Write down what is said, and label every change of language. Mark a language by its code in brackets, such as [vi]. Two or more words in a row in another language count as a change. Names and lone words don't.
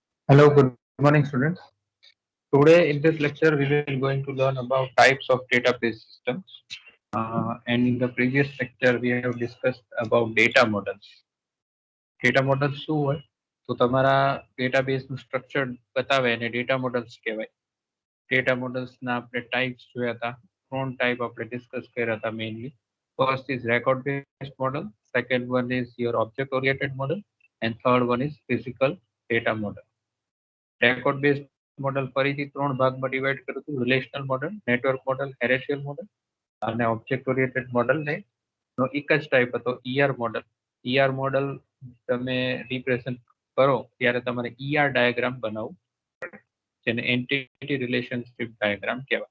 [en] Hello, good morning, students. Today in this lecture, we will going to learn about types of database systems. And in the previous lecture, we have discussed about data models. Data models [gu] શું હોય? તો તમારા database નું structure બતાવે અને [en] data models [gu] કહેવાય. [en] Data models [gu] ના આપણે types જોયા હતા. ત્રણ type આપણે discuss કર્યા હતા mainly. [en] First is record based model, second one is your object oriented model, and third one is physical data model. record base model [gu] ફરીથી ત્રણ ભાગમાં ડિવાઈડ કરું છું: [en] relational model, network model, hierarchical model [gu] અને [en] object oriented model [gu] ને નો એક જ ટાઈપ હતો [en] ER model. ER model [gu] તમે રિપ્રેઝન્ટ કરો ત્યારે તમારે [en] ER diagram [gu] બનાવવું પડે, જેને [en] entity relationship diagram [gu] કહેવાય.